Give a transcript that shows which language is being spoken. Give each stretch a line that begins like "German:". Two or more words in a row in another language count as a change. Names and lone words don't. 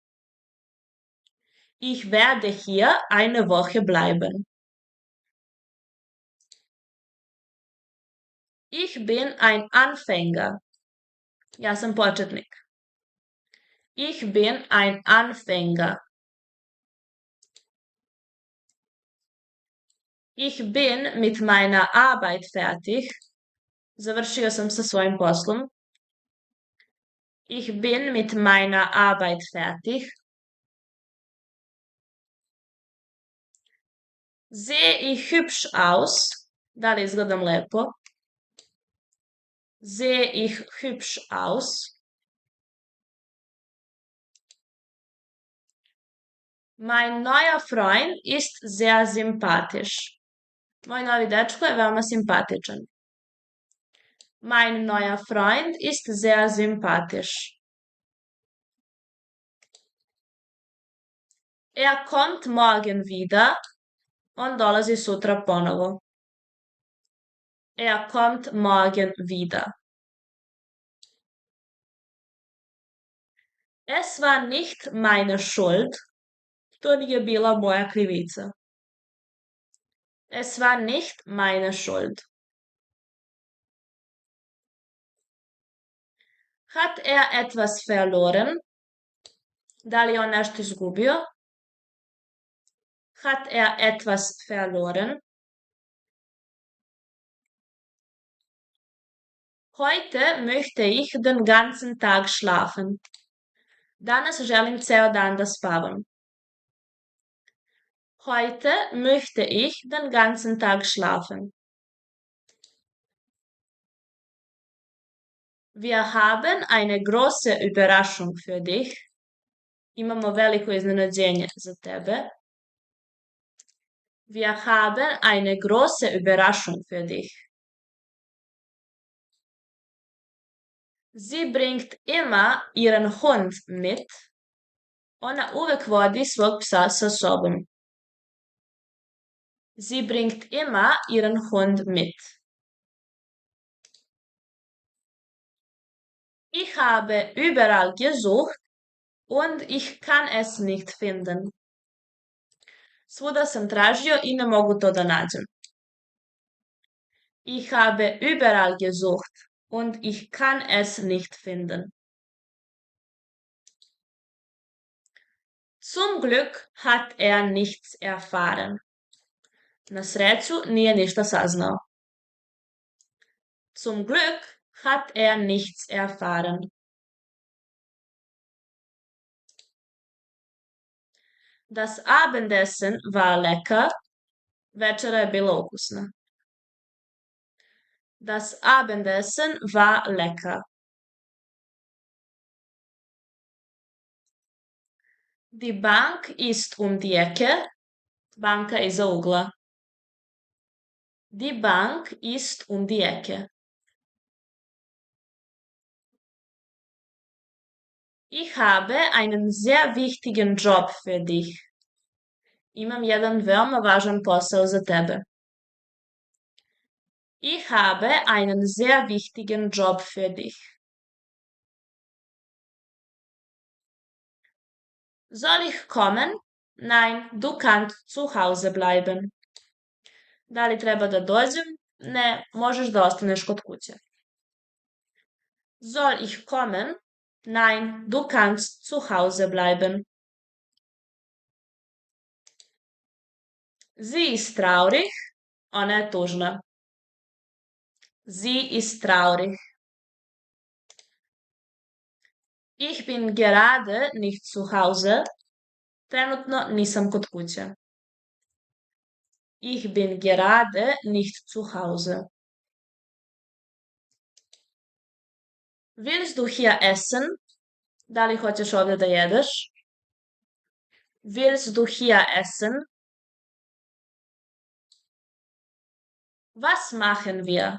German: Ich werde hier eine Woche bleiben. Ich bin ein Anfänger.
Serbian: Ja sam početnik.
German: Ich bin ein Anfänger. Ich bin mit meiner Arbeit fertig.
Serbian: Završio sam sa svojim poslom.
German: Ich bin mit meiner Arbeit fertig. Sehe ich hübsch aus?
Serbian: Da li izgledam lepo?
German: Sehe ich hübsch aus? Mein neuer Freund ist sehr sympathisch.
Serbian: Moj novi dečko je veoma simpatičan.
German: Mein neuer Freund ist sehr sympathisch. Er kommt morgen wieder.
Serbian: On dolazi sutra ponovo.
German: Er kommt morgen wieder. Es war nicht meine Schuld.
Serbian: To nije bila moja krivica.
German: Es war nicht meine Schuld. Hat er etwas verloren?
Serbian: Da li je on nešto izgubio?
German: Hat er etwas verloren? Heute möchte ich den ganzen Tag schlafen.
Serbian: Danas želim ceo dan da spavam.
German: Heute möchte ich den ganzen Tag schlafen. Wir haben eine große Überraschung für dich.
Serbian: Imamo veliko iznenađenje za tebe.
German: Wir haben eine große Überraschung für dich. Sie bringt immer ihren Hund mit.
Serbian: Ona uvek vodi svog psa sa sobom.
German: Sie bringt immer ihren Hund mit. Ich habe überall gesucht und ich kann es nicht finden.
Serbian: Svuda sam tražio i ne mogu to da nađem.
German: Ich habe überall gesucht und ich kann es nicht finden. Zum Glück hat er nichts erfahren.
Serbian: Na sreću nije ništa saznao.
German: Zum Glück hat er nichts erfahren. Das Abendessen war lecker.
Serbian: Večera je bila ukusna.
German: Das Abendessen war lecker. Die Bank ist um die Ecke.
Serbian: Banka je iza ugla.
German: Die Bank ist um die Ecke. Ich habe einen sehr wichtigen Job für dich.
Serbian: Imam jedan veoma važan posao za tebe.
German: Ich habe einen sehr wichtigen Job für dich. Soll ich kommen? Nein, du kannst zu Hause bleiben.
Serbian: Da li treba da dođem? Ne, možeš da ostaneš kod kuće.
German: Soll ich kommen? Nein, du kannst zu Hause bleiben. Sie ist traurig.
Serbian: Ona je tužna.
German: Sie ist traurig. Ich bin gerade nicht zu Hause.
Serbian: Trenutno nisam kod kuće.
German: Ich bin gerade nicht zu Hause. Willst du hier essen?
Serbian: Da li hoćeš ovdje da jedeš?
German: Willst du hier essen? Was machen wir?